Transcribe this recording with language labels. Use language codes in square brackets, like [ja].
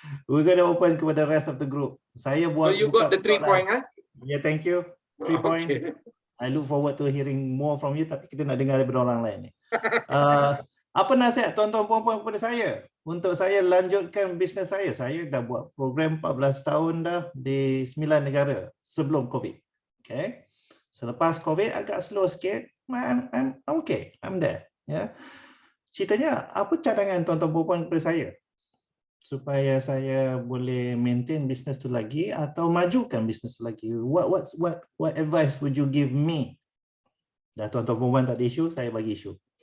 [en] We're going to open kepada the rest of the group. [ms] Saya buat. [en] So you got the 3 point, huh? Yeah, thank you. 3 point. I look forward to hearing more from you. [ms] Tapi kita nak dengar daripada orang lain ni. Apa nasihat tuan-tuan puan-puan kepada saya untuk saya lanjutkan bisnes saya? Saya dah buat program 14 tahun dah di 9 negara sebelum COVID. Okay. Selepas COVID agak slow sikit, [en] I'm okay. I'm there. [ms] Ya. Ceritanya apa cadangan tuan-tuan puan-puan kepada saya? supaya saya boleh maintain bisnes tu lagi atau majukan bisnes tu lagi? [en] What advice would you give me? [ms] Dah tuan-tuan perempuan tak ada isu, saya bagi isu.